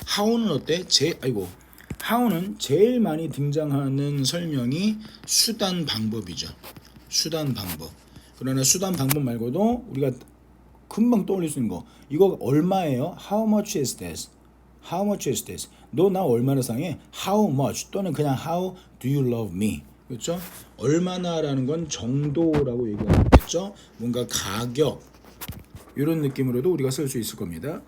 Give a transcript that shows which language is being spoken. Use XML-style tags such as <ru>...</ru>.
<ko>how는 어때? how는 제일 많이 등장하는 설명이 수단 방법이죠. 수단 방법. 그러나 수단 방법 말고도 우리가 금방 떠올릴 수 있는 거, 이거 얼마예요?</ko> <en>How much is this? How much is this?</en> <ko>너 나 얼마나 사랑해?</ko> <en>How much?</en> <ko>또는 그냥</ko> <en>How do you love me?</en> <ko>그렇죠? 얼마나라는 건 정도라고 얘기하겠죠? 뭔가 가격, 이런 느낌으로도 우리가 쓸 수 있을 겁니다.</ko>